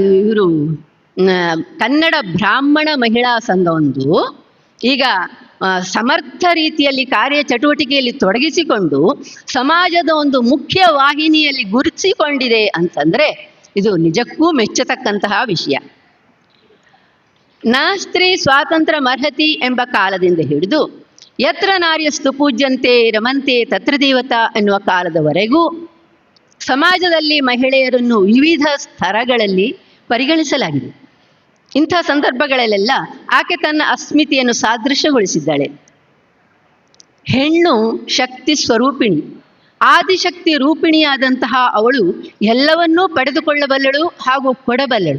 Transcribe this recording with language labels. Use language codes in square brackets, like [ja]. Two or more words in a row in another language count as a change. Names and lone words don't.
[kn] ಕನ್ನಡ ಬ್ರಾಹ್ಮಣ ಮಹಿಳಾ ಸಂಘವೊಂದು ಈಗ ಸಮರ್ಥ ರೀತಿಯಲ್ಲಿ ಕಾರ್ಯಚಟುವಟಿಕೆಯಲ್ಲಿ ತೊಡಗಿಸಿಕೊಂಡು ಸಮಾಜದ ಒಂದು ಮುಖ್ಯ ವಾಹಿನಿಯಲ್ಲಿ ಗುರುತಿಸಿಕೊಂಡಿದೆ ಅಂತಂದ್ರೆ ಇದು ನಿಜಕ್ಕೂ ಮೆಚ್ಚತಕ್ಕಂತಹ ವಿಷಯ. [sa] ನಾಸ್ತ್ರೀ ಸ್ವಾತಂತ್ರ್ಯ ಮರ್ಹತಿ [kn] ಎಂಬ ಕಾಲದಿಂದ ಹಿಡಿದು [sa] ಯತ್ರ ನಾರ್ಯಸ್ತು ಪೂಜ್ಯಂತೆ ರಮಂತೆ ತತ್ರ ದೇವತಾ [kn] ಎನ್ನುವ ಕಾಲದವರೆಗೂ ಸಮಾಜದಲ್ಲಿ ಮಹಿಳೆಯರನ್ನು ವಿವಿಧ ಸ್ತರಗಳಲ್ಲಿ ಪರಿಗಣಿಸಲಾಗಿದೆ. ಇಂಥ ಸಂದರ್ಭಗಳಲ್ಲೆಲ್ಲ ಆಕೆ ತನ್ನ ಅಸ್ಮಿತೆಯನ್ನು ಸಾದೃಶ್ಯಗೊಳಿಸಿದ್ದಾಳೆ. ಹೆಣ್ಣು ಶಕ್ತಿ ಸ್ವರೂಪಿಣಿ, ಆದಿಶಕ್ತಿ ರೂಪಿಣಿಯಾದಂತಹ ಅವಳು ಎಲ್ಲವನ್ನೂ ಪಡೆದುಕೊಳ್ಳಬಲ್ಲಳು ಹಾಗೂ ಕೊಡಬಲ್ಲಳು.